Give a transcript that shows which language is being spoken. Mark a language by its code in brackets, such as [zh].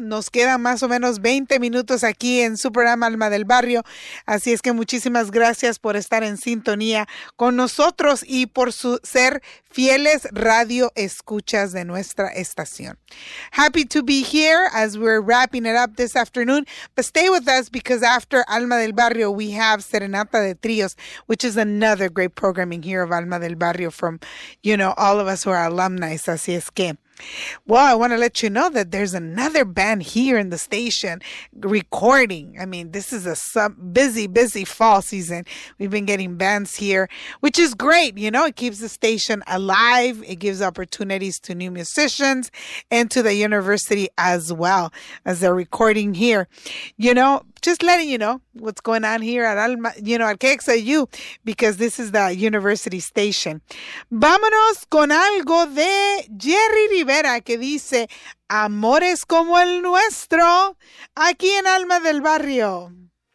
[es] Nos quedan más o menos 20 minutos aquí en su programa Alma del Barrio. Así es que muchísimas gracias por estar en sintonía con nosotros y por ser fieles radio escuchas de nuestra estación. [en] Happy to be here as we're wrapping it up this afternoon. But stay with us because after Alma del Barrio, we have Serenata de Tríos, which is another great programming here of Alma del Barrio from, you know, all of us who are alumni. [es] Así es que. [en] Well, I want to let you know that there's another band here in the station recording. I mean, this is a busy, busy fall season. We've been getting bands here, which is great. You know, it keeps the station alive. It gives opportunities to new musicians and to the university as well as they're recording here. You know, just letting you know what's going on here at Alma, you know, at KXIU, because this is the university station. [es] Vámonos con algo de Jerry Rivera que dice, Amores como el nuestro, aquí en Alma del Barrio.